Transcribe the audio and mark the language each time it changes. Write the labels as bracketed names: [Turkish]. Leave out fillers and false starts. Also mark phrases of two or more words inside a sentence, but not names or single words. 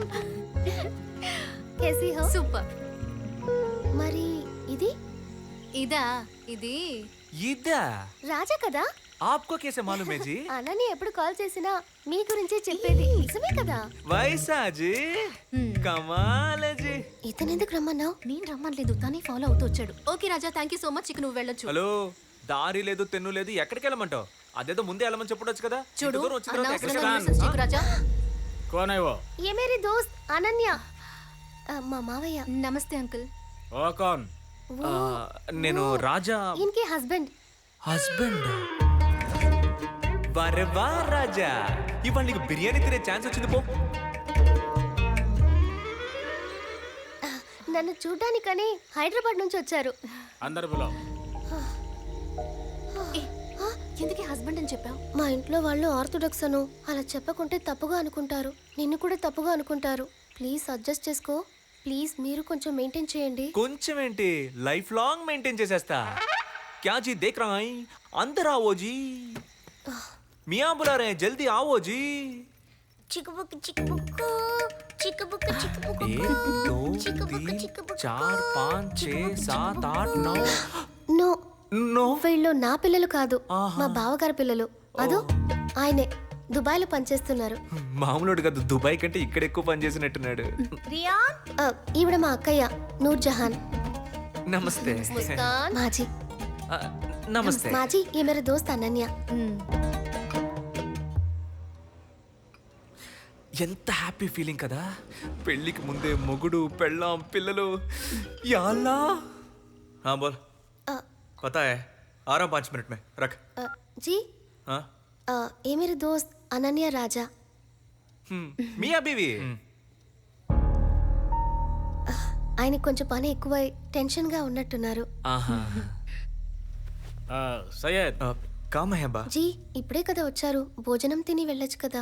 [Telugu] సూపర్. మరి ఇది ఇదా? ఇది ఇదా? రాజా కదా? [Hindi] आपको कैसे मालूम है जी? [Telugu] అనని ఎప్పుడు కాల్ చేసినా మీ గురించే చెప్పేది. నిజమే కదా? [Hindi] वैसा जी? कमाल है जी. [Telugu] ఇతను ఎందుకు రమ్మన్నావు? నేను రమ్మనలేదు, తనే ఫాలో అవుతూ వచ్చాడు. ఓకే రాజా, [English] thank you so much. [Telugu] ఇక నువ్వు వెళ్ళొచ్చు. హలో, దారి లేదు తెన్ను లేదు, ఎక్కడికి వెళ్ళమంటావు? అదేదో ముందే వెళ్ళమని చెప్పొచ్చు కదా. చూడు, ఇంత దూరం వచ్చిన తర్వాత ఎక్కడికి అనవసరంగా వెళ్ళాలి? nuisance చేయకు రాజా. [Hindi] कौन है वो? ये मेरी दोस्त అనన్య. [Telugu] మా మావయ్య. నమస్తే అంకుల్. [Hindi] वो कौन? [Telugu] నేను రాజా [Hindi] इनके हस्बैंड. [Telugu] హస్బెండ్. వరే వా రాజా, ఇవాళ నీకు బిర్యానీ తినే ఛాన్స్ వచ్చింది పో. నన్ను చూడ్డానికని హైదరాబాద్ నుంచి వచ్చారు. [Hindi] अंदर बुलाओ. [Telugu] ఎందుకే హస్బెండ్ అని చెప్పావు? మా ఇంట్లో వాళ్ళు ఆర్థోడాక్స్ అను, అలా చెప్పకుంటే తప్పుగా అనుకుంటారు. నిన్ను కూడా తప్పుగా అనుకుంటారు. ప్లీజ్ అడ్జస్ట్ చేసుకో. ప్లీజ్ మీరు కొంచెం మెయింటైన్ చేయండి. కొంచెం ఏంటి, [English] life long [Telugu] మెయింటైన్ చేసేస్తా. [Hindi] क्या जी देख रहा है? अंदर आओ जी, मियाँ बुला रहे हैं, जल्दी आओ जी. [Telugu] చిక్కుబుక్కు చిక్కుబుక్కు చిక్కుబుక్కు చిక్కుబుక్కు 1 2 3 4 5 6 7 8 9. నో నో, వీళ్ళు నా పిల్లలు కాదు, మా బావగారి పిల్లలు. అదో ఆయనే దుబాయ్లో పనిచేస్తున్నారు. మామూలుడు కాదు, దుబాయ్ కంటే ఇక్కడ ఎక్కువ పని చేసినట్టున్నాడు. ఈవిడ మా అక్కయ్య నూర్ జహాన్. నమస్తే. ముస్కాన్. మాజీ. నమస్తే. మాజీ, [Hindi] ये मेरे दोस्त అనన్య. [Telugu] ఎంత [English] happy feeling [Telugu] కదా, పెళ్ళికి ముందే మొగుడు పెళ్ళాం పిల్లలు. యాల్లా. [Hindi] हाँ बोल. पता है, आ रहा हूँ 5 मिनट में, रख. जी, हाँ, ये मेरे दोस्त అనన్య రాజా. मियाँ बीवी. [Telugu] ఆయనకి కొంచెం పని ఎక్కువై టెన్షన్గా ఉన్నట్టున్నారు. [Hindi] सैयद. काम है बा. [Telugu] జీ, ఇప్పుడే కదా వచ్చారు, భోజనం తిని వెళ్ళొచ్చు కదా.